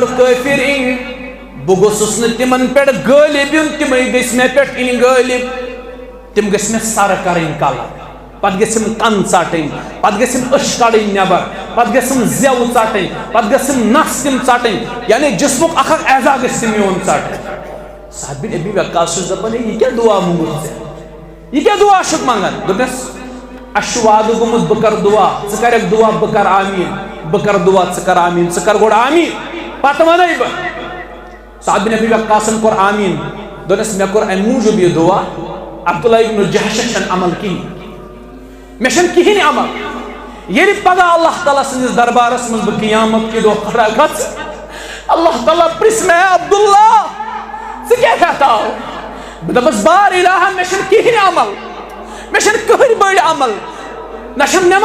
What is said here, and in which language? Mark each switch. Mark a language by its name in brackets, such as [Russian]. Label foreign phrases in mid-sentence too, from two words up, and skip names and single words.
[Kashmiri] کٲفر یِنۍ بہٕ گوٚژھُس نہٕ تِمن پٮ۪ٹھ غٲلب یُن تِمے گژھِ مےٚ پٮ۪ٹھ یِنۍ غٲلب تِم گژھِ مےٚ سر کرٕنۍ قلم پتہٕ گژھِم کن ژٹٕنۍ پتہٕ گژھِم أچھ کڑٕنۍ نٮ۪بر پتہٕ گژھِم زٮ۪و ژٹٕنۍ پتہٕ گژھِم نس تِم ژٹٕنۍ یعنی جسمُک اکھ اکھ اعضا گژھِ میون ژٹٕنۍ سعد بن ابی وقاص چھُس دپان یہِ کیٛاہ دعا موٚنگُتھ ژےٚ یہِ کیٛاہ دعا چھُکھ منگان دوٚپنس اَسہِ چھُ وعدٕ گوٚمُت بہٕ کرٕ دعا ژٕ کریکھ دعا بہٕ کرٕ آمیٖن بہٕ کرٕ دعا ژٕ کر آمیٖن ژٕ کر گۄڈٕ آمیٖن پتہٕ ونے بہٕ سعد بن ابی وقاصن کوٚر آمیٖن دوٚپنس مےٚ کوٚر امہِ موٗجوٗب یہِ دعا عبداللہ ابن جحشس چھنہٕ عمل کِہیٖنۍ مےٚ چھنہٕ کِہیٖنۍ عمل ییٚلہِ پگاہ اللہ تعالیٰ سٕنٛدِس دربارس منٛز بہٕ قیامت کہِ دۄہ کھڑا گژھٕ اللہ تعالیٰ پرژھِ مےٚ عبداللہ ژٕ کیٛاہ ہٮ۪تھ آو بہٕ دپس بار الہ مےٚ چھنہٕ کِہیٖنۍ عمل مےٚ چھنہٕ کٕہٕنۍ بٔڑۍ عمل نہ چھم